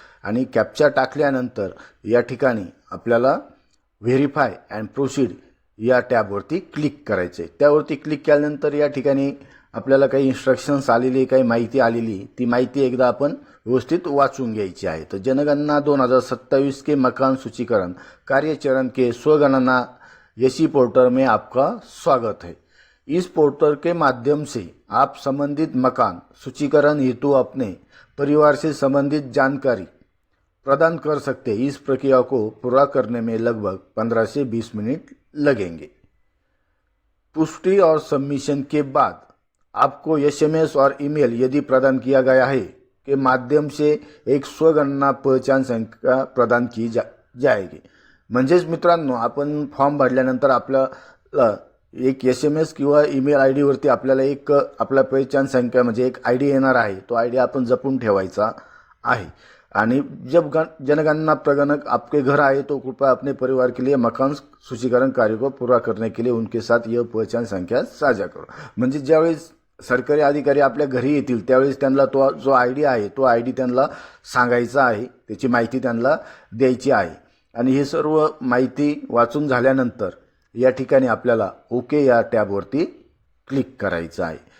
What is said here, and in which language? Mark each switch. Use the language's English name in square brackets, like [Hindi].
[Marathi] आणि कॅप्चा टाकल्यानंतर या ठिकाणी आपल्याला व्हेरीफाय अँड प्रोसीड या टॅबवरती क्लिक करायचं आहे। त्यावरती क्लिक केल्यानंतर या ठिकाणी आपल्याला काही इन्स्ट्रक्शन्स आलेली, काही माहिती आलेली, ती माहिती एकदा आपण व्यवस्थित वाचून घ्यायची आहे। [Hindi] तर जनगणना 2027 के मकान सूचीकरण कार्यचरण के स्वगणना इसी पोर्टल में आपका स्वागत है। इस पोर्टल के माध्यम से आप संबंधित मकान सूचीकरण हेतु अपने परिवार से संबंधित जानकारी प्रदान कर सकते हैं। इस प्रक्रिया को पूरा करने में लगभग 15 से 20 मिनट लगेंगे। पुष्टि और सबमिशन के बाद आपको एसएमएस और ईमेल यदि प्रदान किया गया है के माध्यम से एक स्वगणना पहचान संख्या प्रदान की जाएगी। [Marathi] म्हणजेच मित्रांनो, आपण फॉर्म भरल्यानंतर आपल्याला एक एसएमएस किंवा ईमेल आयडी वरती आपल्याला एक आपला पहचान संख्या म्हणजे एक आयडी येणार आहे। तो आयडी आपण जपून ठेवायचा आहे। [Hindi] आणि जब जनगणना प्रगणक आपके घर आए तो कृपया अपने परिवार के लिए मकान सूचीकरण कार्य को पूरा करने के लिए उनके साथ यह पहचान संख्या साझा करो। [Marathi] म्हणजे ज्यावेळेस सरकारी अधिकारी आपल्या घरी येतील त्यावेळेस त्यांना तो जो आयडी आहे तो आयडी त्यांना सांगायचा आहे, त्याची माहिती त्यांना द्यायची आहे। आणि हे सर्व माहिती वाचून झाल्यानंतर या ठिकाणी आपल्याला ओके या टॅबवरती क्लिक करायचं आहे।